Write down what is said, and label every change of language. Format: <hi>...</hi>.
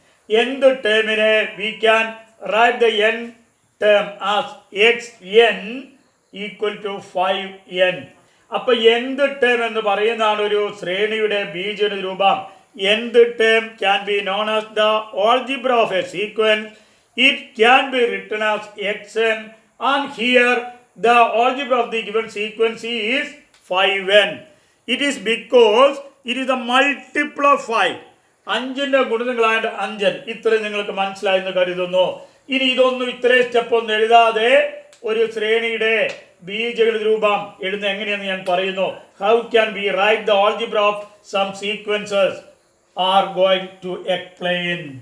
<en>nth termine we can write the n term as xn equal to 5n.</en> <ml>അപ്പോൾ nth term എന്ന് പറയുന്നതാണ് ഒരു ശ്രേണിയുടെ ബീജഗണിത രൂപം.</ml> <en>nth term can be known as the algebra of a sequence. It can be written as xn, and here the algebra of the given sequence is 5n. It is because it is the multiple of 5.</en> <ml>5ന്റെ ഗുണിതങ്ങളായ 5n. ഇത്രയും നിങ്ങൾക്ക് മനസ്സിലായെന്ന് കരുതുന്നു. ഇനി ഇതൊന്നും ഇത്രയും step ഒന്നും എഴുതാതെ ഒരു ശ്രേണിയുടെ ബീജഗണിത രൂപം എഴുതുന്നത് എങ്ങനെയെന്ന് ഞാൻ പറയുന്നു.</ml> <en>How can we write the algebra of some sequences are going to explain.</en>